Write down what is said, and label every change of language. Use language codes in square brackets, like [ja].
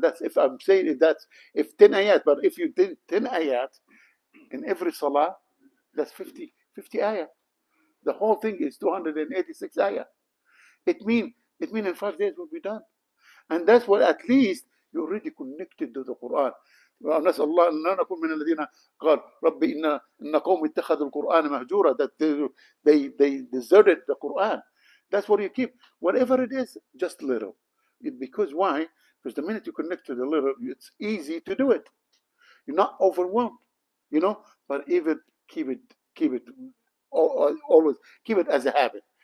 [en] That's if I'm saying if 10 ayat. But if you did 10 ayat in every salah, that's 50 ayat. The whole thing is 286 ayat. It mean in 5 days we'll be done. And that's what, at least you're already connected to the Quran. [ar] نسأل الله أن لا نكون من الذين قال ربي إن قوم اتخذوا القرآن مهجورا, [en] that they deserted the Quran. That's what you keep. Whatever it is, just little. Because why? Because the minute you connect to the little, it's easy to do it. You're not overwhelmed, but even keep it always keep it as a habit.